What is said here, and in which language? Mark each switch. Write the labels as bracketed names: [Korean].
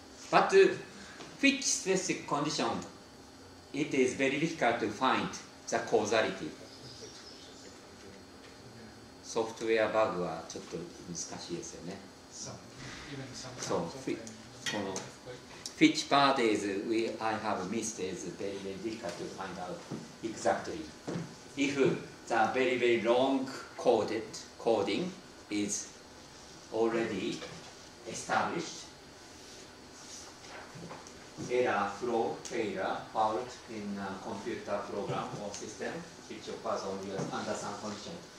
[English] But which specific condition it is very difficult to find the causality. [Japanese] ソフトウェアバグはちょっと難しいですよね。そう、この [English] which part is I have missed is very, very difficult to find out exactly. If the very, very long coding is already established, error, flow, failure, fault in a computer program or system, which occurs only under some condition.